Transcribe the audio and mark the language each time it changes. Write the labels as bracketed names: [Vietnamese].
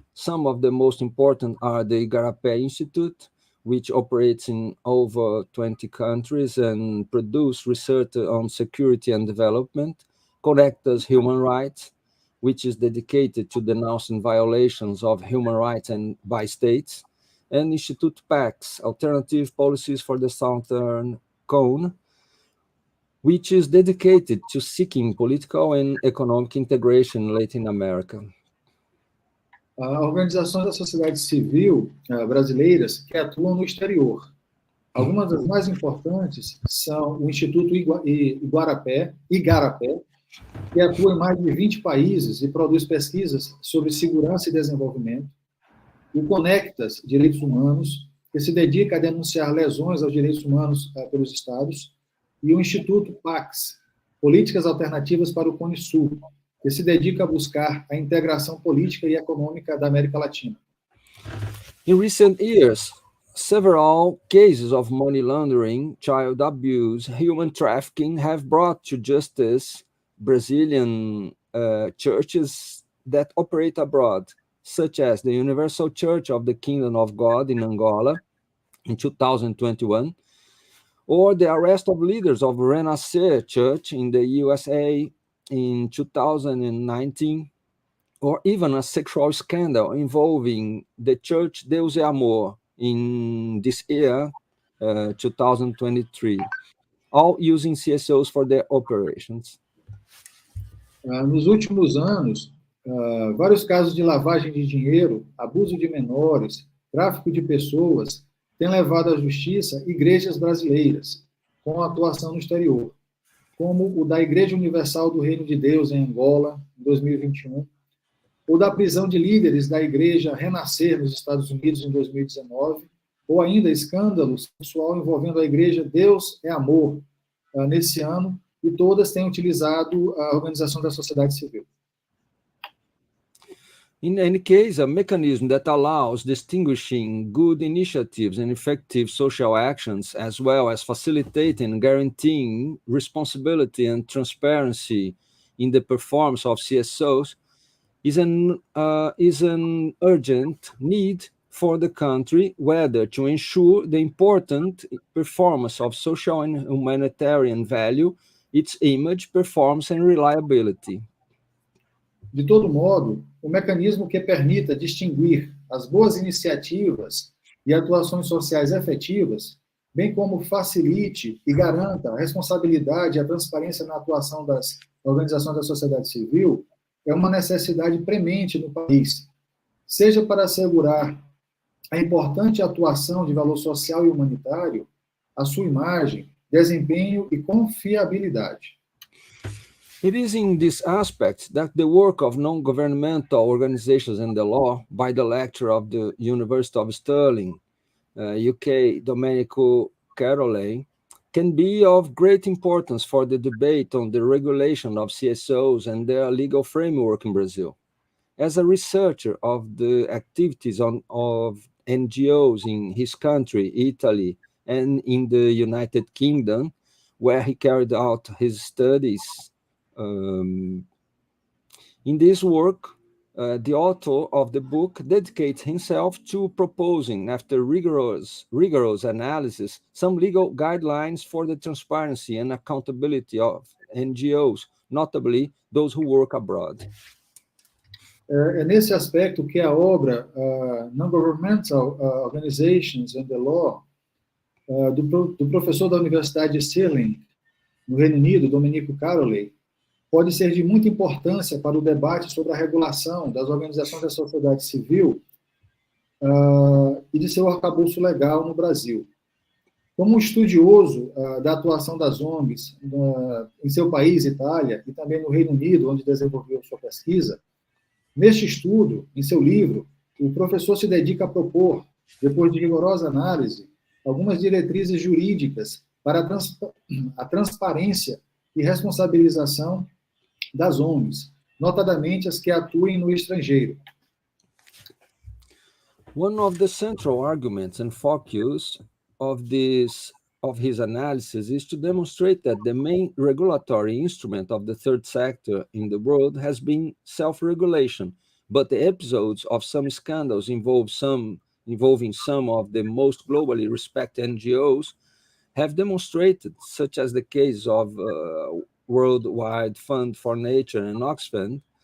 [English] Some of the most important are the Igarapé Institute, which operates in over 20 countries and produce research on security and development, Connectas Human Rights, which is dedicated to denouncing violations of human rights and by states, and Instituto PAX, Alternative Policies for the Southern Cone, which is dedicated to seeking political and economic integration in Latin America. [Portuguese] Organizações da sociedade civil brasileiras que atuam no exterior. Algumas das mais importantes são o Instituto Igarapé, que atua em mais de 20 países e produz pesquisas sobre segurança e desenvolvimento. O Connectas, Direitos Humanos, que se dedica a denunciar lesões aos direitos humanos pelos Estados, e o Instituto PAX, Políticas Alternativas para o Cone Sul, que se dedica a buscar a integração política e econômica da América Latina. [English] In recent years, several cases of money laundering, child abuse, human trafficking have brought to justice Brazilian churches that operate abroad, such as the Universal Church of the Kingdom of God in Angola in 2021, or the arrest of leaders of Renascer Church in the USA in 2019, or even a sexual scandal involving the Church Deus e Amor in this year, 2023, all using CSOs for their operations. [Portuguese] Nos últimos anos, vários casos de lavagem de dinheiro, abuso de menores, tráfico de pessoas têm levado à justiça igrejas brasileiras com atuação no exterior, como o da Igreja Universal do Reino de Deus em Angola, em 2021, ou da prisão de líderes da Igreja Renascer nos Estados Unidos em 2019, ou ainda escândalo sexual envolvendo a Igreja Deus é Amor nesse ano, e todas têm utilizado a organização da sociedade civil. [English] In any case, a mechanism that allows distinguishing good initiatives and effective social actions, as well as facilitating and guaranteeing responsibility and transparency in the performance of CSOs, is an urgent need for the country, whether to ensure the important performance of social and humanitarian value, its image, performance, and reliability. [Portuguese] De todo modo, o mecanismo que permita distinguir as boas iniciativas e atuações sociais efetivas, bem como facilite e garanta a responsabilidade e a transparência na atuação das organizações da sociedade civil, é uma necessidade premente no país, seja para assegurar a importante atuação de valor social e humanitário, a sua imagem, desempenho e confiabilidade. [English] It is in this aspect that the work of non-governmental organizations and the law by the lecturer of the University of Stirling, UK, Domenico, Carolei, can be of great importance for the debate on the regulation of CSOs and their legal framework in Brazil. As a researcher of the activities of NGOs in his country, Italy, and in the United Kingdom, where he carried out his studies, in this work, the author of the book dedicates himself to proposing, after rigorous analysis, some legal guidelines for the transparency and accountability of NGOs, notably those who work abroad. [Portuguese] É nesse aspecto que a obra Non-Governmental Organizations and the Law, do professor da Universidade de Stirling, no Reino Unido, Domenico Carolei, pode ser de muita importância para o debate sobre a regulação das organizações da sociedade civil e de seu arcabouço legal no Brasil. Como um estudioso da atuação das ONGs em seu país, Itália, e também no Reino Unido, onde desenvolveu sua pesquisa, neste estudo, em seu livro, o professor se dedica a propor, depois de rigorosa análise, algumas diretrizes jurídicas para a transparência e responsabilização das ONGs, notadamente as que atuem no estrangeiro. [English] One of the central arguments and focus of this of his analysis is to demonstrate that the main regulatory instrument of the third sector in the world has been self-regulation, but the episodes of some scandals involving some of the most globally respected NGOs have demonstrated, such as the case of Worldwide Fund for Nature and Oxfam,